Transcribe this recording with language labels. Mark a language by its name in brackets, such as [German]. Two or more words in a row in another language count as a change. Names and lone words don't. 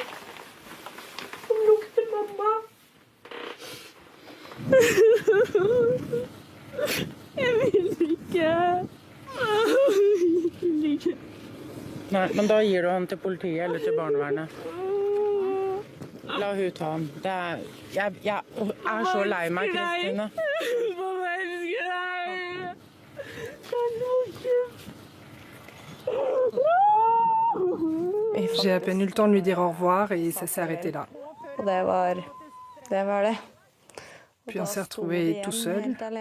[Norwegian] Som lukter mamma. Jeg vil ikke. Jeg vil ikke. Nei, men da gir du han til politiet eller til barnevernet. La hun ta han. Jeg er så lei meg, Kristine. [French] J'ai à peine eu le temps de lui dire au revoir et ça s'est arrêté là. Puis on s'est retrouvés tout seuls.